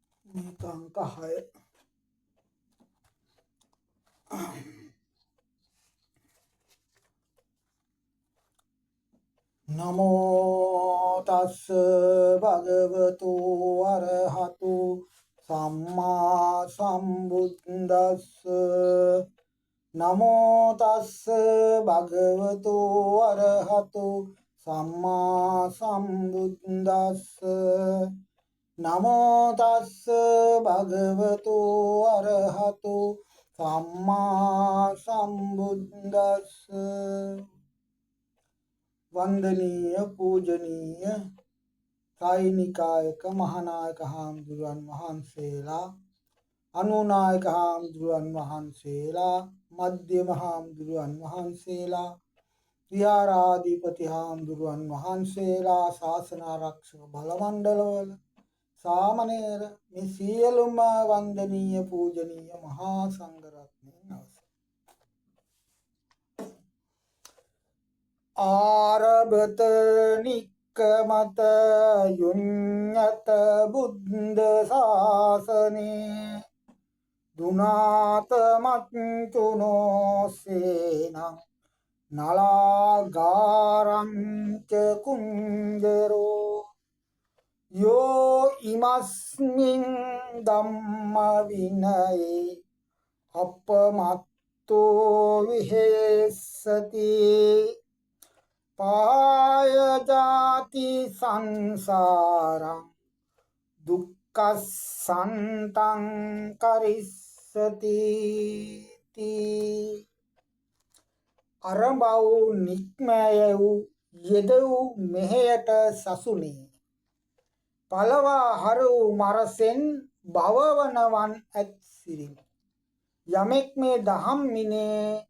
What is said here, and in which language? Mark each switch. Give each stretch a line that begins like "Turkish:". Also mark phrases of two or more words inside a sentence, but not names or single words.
Pali: මේකංකහය නමෝ තස්ස භගවතු අරහතු සම්මා සම්බුද්දස්ස නමෝ තස්ස භගවතු අරහතු සම්මා සම්බුද්දස්ස නමෝ තස්ස භගවතු අරහතු සම්මා සම්බුද්දස්ස
Sinhala: වන්දනීය පූජනීය සායිනිකායක මහානායක හාමුදුරුවන් වහන්සේලා අනුනායක හාමුදුරුවන් වහන්සේලා මධ්‍යම හාමුදුරුවන් වහන්සේලා විහාරාධිපති හාමුදුරුවන් වහන්සේලා ශාසන ආරක්ෂක බලමණ්ඩලවල සාමණේර මේ සියලුම වන්දනීය පූජනීය මහා සංඝරත්නයන් අවසරයි.
Pali: ආරබත නික්කමත යුඤ්ඤත බුද්ධ ශාසනේ දුනාත මච්චුනෝ සේනං නලාගාරං ච කුංජරෝ යෝ ඉමස්මින් ධම්ම විනයේ අපමත්තෝ විහෙස්සති පාය ජාති සංසාරං දුක්ඛසන්තං කරිස්සති
Sinhala: අරඹව නික්මයව යෙදව මෙහෙයට සසුනේ පළවා හරු මරසෙන් භවවනවන් ඇත් සිරිමි යමෙක් මේ දහම් මිනේ